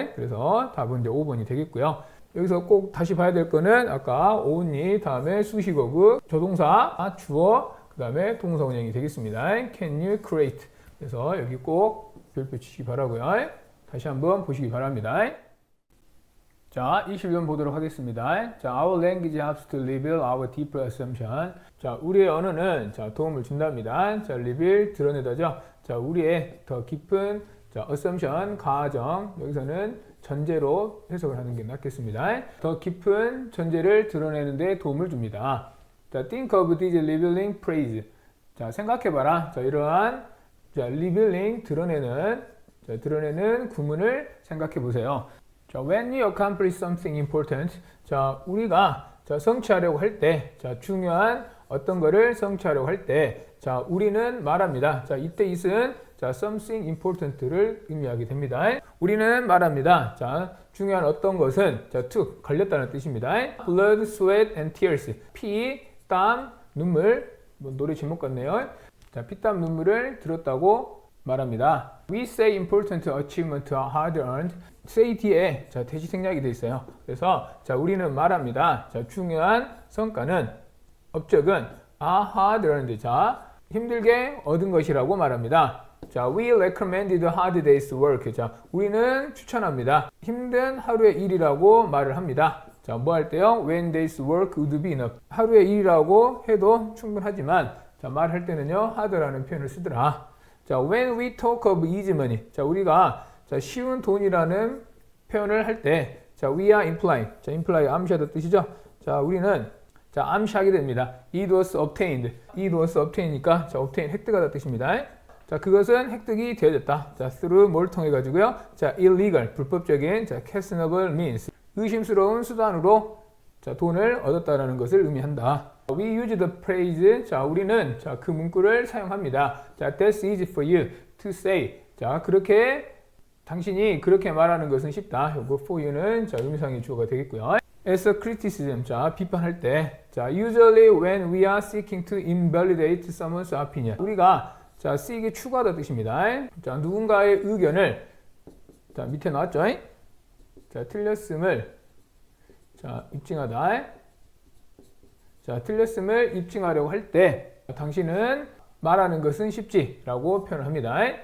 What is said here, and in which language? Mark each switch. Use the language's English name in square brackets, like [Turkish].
[Korean] 그래서 답은 이제 5번이 되겠고요. 여기서 꼭 다시 봐야 될 거는 아까 only 다음에 수식어구 조동사 주어 그 다음에 동사 원형이 되겠습니다. [English] Can you create? [Korean] 그래서 여기 꼭 별표 치시기 바라고요. 다시 한번 보시기 바랍니다. 자, 20번 보도록 하겠습니다. [English] 자, our language helps to reveal our deeper assumption. [Korean] 자, 우리의 언어는 자, 도움을 준답니다. 자, reveal 드러내다죠. 자, 우리의 더 깊은 자, assumption 가정 여기서는 전제로 해석을 하는 게 낫겠습니다. 더 깊은 전제를 드러내는 데 도움을 줍니다. [English] 자, think of this revealing phrase. [Korean] 자, 생각해봐라. 자, 이러한 자, revealing 드러내는 구문을 생각해 보세요. 자, [English] when we accomplish something important, [Korean] 자, 우리가 자, 성취하려고 할 때, 자, 중요한 어떤 거를 성취하려고 할 때, 자, 우리는 말합니다. 자, 이때 it은 자, something important를 의미하게 됩니다. 우리는 말합니다. 자, 중요한 어떤 것은 자, to 걸렸다는 뜻입니다. [English] blood, sweat and tears. 피, 땀, 눈물. [Korean] 뭐 노래 제목 같네요. 자, 피땀 눈물을 들었다고 말합니다. [English] We say important achievement are hard earned. [Korean] say 뒤에 자, 대시 생략이 되어 있어요. 그래서 자, 우리는 말합니다. 자, 중요한 성과는 업적은 [English] are hard earned. [Korean] 자, 힘들게 얻은 것이라고 말합니다. [English] 자, we recommended hard day's work. [Korean] 자, 우리는 추천합니다. 힘든 하루의 일이라고 말을 합니다. 자, 뭐 할 때요? [English] When day's work would be enough. [Korean] 하루의 일이라고 해도 충분하지만 자, 말할 때는요, hard라는 표현을 쓰더라. [English] 자, when we talk of easy money. [Korean] 자, 우리가 자, 쉬운 돈이라는 표현을 할 때, 자, [English] we are implying. [Korean] 자, imply 암시하다 뜻이죠. 자, 우리는 자, 암시하게 됩니다. [English] It was obtained. It was obtain이니까 자, obtain [Korean] 획득하다 뜻입니다. 자, 그것은 획득이 되어졌다. 자, through 뭘 통해 가지고요. 자, illegal 불법적인 자, questionable means 의심스러운 수단으로 자, 돈을 얻었다라는 것을 의미한다. [English] We use the phrase. [Korean] 자, 우리는 자, 그 문구를 사용합니다. [English] 자, that's easy for you to say. [Korean] 자, 그렇게 당신이 그렇게 말하는 것은 쉽다. 요거 for you는 자, 의미상의 주어가 되겠고요. [English] As a criticism. 자, [Korean] 비판할 때. [English] 자, usually when we are seeking to invalidate someone's opinion. [Korean] 우리가 자, seek이 추구하다 뜻입니다. 자, 누군가의 의견을 자, 밑에 나왔죠? 자, 틀렸음을 자, 입증하다. 자, 틀렸음을 입증하려고 할 때 당신은 말하는 것은 쉽지라고 표현을 합니다.